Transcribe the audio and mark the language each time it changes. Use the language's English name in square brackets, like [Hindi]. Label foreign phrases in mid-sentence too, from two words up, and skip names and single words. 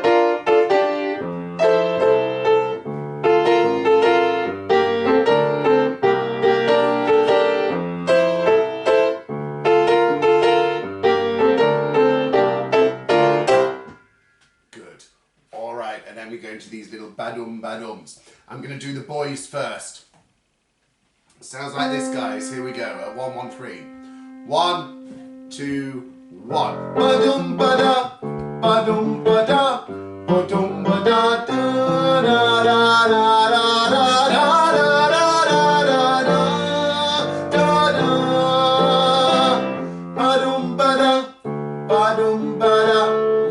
[English] Good. All right, and then we go into these little badums. I'm going to do the boys first. Sounds like this, guys. Here we go. At 1, 1, 3. 1, 2, 1. Badum bada, badum bada, badum bada, da da da da da da da da da da. Badum bada, badum bada.